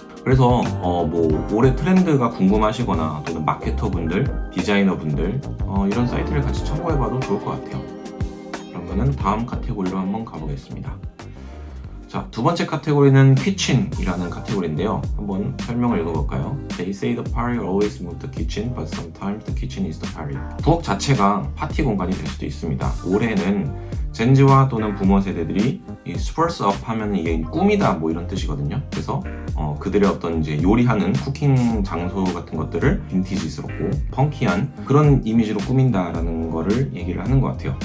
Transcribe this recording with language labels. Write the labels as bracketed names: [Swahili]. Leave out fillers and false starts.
[Korean] 그래서 올해 트렌드가 궁금하시거나 또는 마케터 분들, 디자이너 분들 이런 사이트를 같이 참고해 봐도 좋을 것 같아요. 그러면은 다음 카테고리로 한번 가보겠습니다. 자, 두 번째 카테고리는 kitchen이라는 카테고리인데요. 한번 설명을 읽어볼까요? [English] They say the party always moves the kitchen, but sometimes the kitchen is the party. [Korean] 부엌 자체가 파티 공간이 될 수도 있습니다. 올해는 젠지와 또는 부모 세대들이 이 스퍼스 업 하면 이게 꿈이다 이런 뜻이거든요. 그래서 그들의 어떤 이제 요리하는 쿠킹 장소 같은 것들을 빈티지스럽고 펑키한 그런 이미지로 꾸민다라는 거를 얘기를 하는 것 같아요.